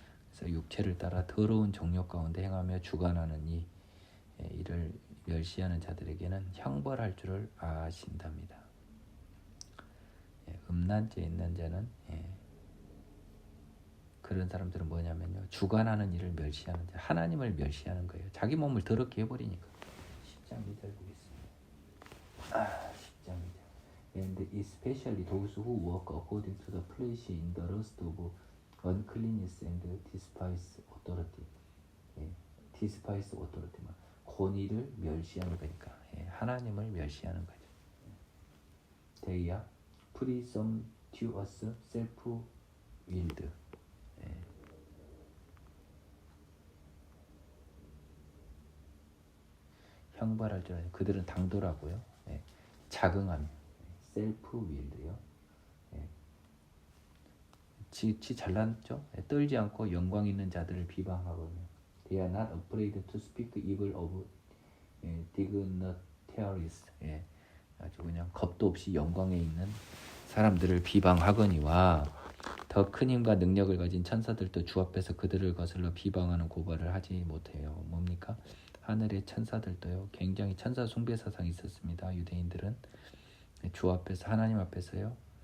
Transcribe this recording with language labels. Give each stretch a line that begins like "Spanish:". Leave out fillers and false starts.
Korean: 그래서 육체를 따라 더러운 정욕 가운데 행하며 주관하는 이 이를 멸시하는 자들에게는 형벌할 줄을 아신답니다. 음란죄 있는 자는 그런 사람들은 뭐냐면요 주관하는 일을 멸시하는 자, 하나님을 멸시하는 거예요. 자기 몸을 더럽게 해버리니까. 10장 2절 보겠습니다. 10장 2절.
English: And especially those who walk according to the flesh in the lust of uncleanness and despise authority. despise authority.
Korean: 권위를 멸시하는 거니까. 하나님을 멸시하는 거죠.
English: They are presumptuous, self-willed.
Korean: 형벌할 줄 아는 그들은 당돌하고요. 자긍하며 셀프-will드요. 지 잘났죠. 떨지 않고 영광 있는 자들을 비방하거든요.
English: They are not afraid to speak evil of dignitaries.
Korean: 아주 그냥 겁도 없이 영광에 있는 사람들을 비방하거니와 더 큰 힘과 능력을 가진 천사들도 주 앞에서 그들을 거슬러 비방하는 고발을 하지 못해요. 뭡니까? 하늘의 천사들도요. 굉장히 천사 숭배 사상이 있었습니다. 유대인들은 주 앞에서 하나님 앞에서요.